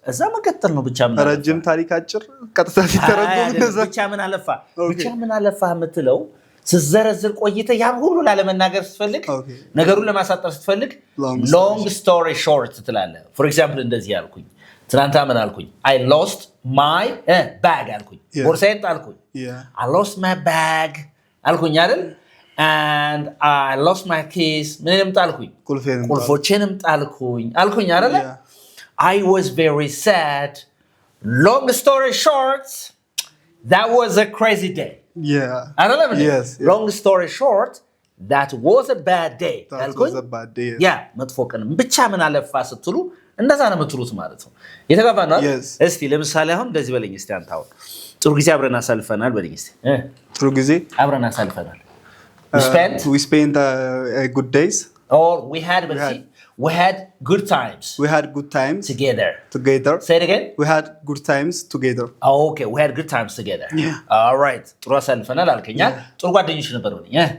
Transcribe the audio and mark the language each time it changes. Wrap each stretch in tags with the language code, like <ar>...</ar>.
<am>እዛ መቀጠል ነው። ብቻ ምን ረጅም ታሪክ አጭር ቀጥታ ሲተረጎም ብቻ ምን አለፋ ብቻ ምን አለፋ የምትለው ስዘረዝር ቆይተ ያን ሁሉ ላለመናገር ስትፈልግ ነገሩን ለማሳጠር ስትፈልግ</am> <en>ሎንግ ስቶሪ ሾርት</en> <am>ትላለህ።</am> <en>ፎር ኤግዛምፕል</en> <am>እንደዚህ ያልኩኝ ትናንትና ምን አልኩኝ?</am> <en>I lost my bag</en> <am>አልኩኝ። ቦርሳዬን ጣልኩኝ።</am> <en>I lost my bag</en> <am>አልኩኝ አይደል?</am> <en>And I lost my keys</en> <am>ምንም ጣልኩኝ። ቁልፎቼንም ጣልኩኝ አልኩኝ አይደል?</am> <en>I was very sad. Long story short, that was a crazy day. Yeah. I don't know. Yes. Long story short, that was a bad day. That was a bad day. Yeah.</en> <am>መጥፎ ቀን ብቻ ምን አለፋ ስትሉ እንደዛ ነው የምትሉት ማለት ነው። የተጋባና እስቲ ለምሳሌ አሁን እንደዚህ በለኝ እስቲ አንተ አሁን ጥሩ ጊዜ አብረን አሳልፈናል በለኝ እስቲ። ጥሩ ጊዜ አብረን አሳልፈናል።</am> <en>We spent good days. Or we had good times. We had good times together. Say it again. We had good times together. Oh, okay. We had good times together. Yeah. All right.</en> <am>ጥሩ አሳልፈናል አልከኛ። ጥሩ ጓደኞች ነበሩ በለኝ።</am>